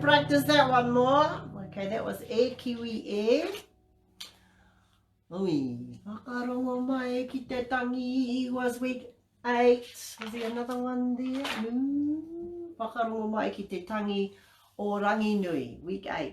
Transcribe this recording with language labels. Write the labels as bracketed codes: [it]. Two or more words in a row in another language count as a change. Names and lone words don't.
[en] practice that one more. Okay, that was e kiwi e. Ui, whakarongo mai ki te tangi was week 8. Was there another one there? No. [mi] Whakarongo mai ki te tangi o Ranginui, [en] week 8.